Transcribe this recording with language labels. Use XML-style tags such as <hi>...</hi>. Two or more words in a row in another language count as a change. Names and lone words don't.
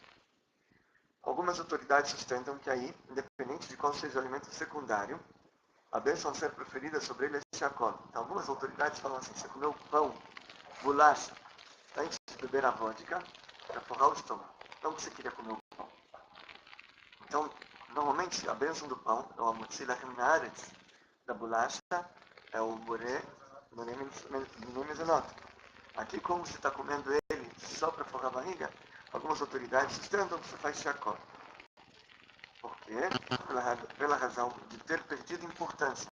<pt>Algumas autoridades sustentam que aí, independente de qual seja o alimento secundário, a bênção a ser proferida sobre ele é shakol. Então, algumas autoridades falam assim, você comeu pão, bolacha, antes de beber a vodka, para forrar o estômago. Não que você queria comer o pão. Então, normalmente, a bênção do pão, é o</pt> <he>המוציא לחם הארץ,</he> <pt>da bolacha, é o</pt> <he>בורא מיני מזונות.</he> <pt>Aqui, como você está comendo ele só para forrar a barriga, algumas autoridades sustentam que você faz shakol. Por quê? Pela razão de ter perdido importância.</pt>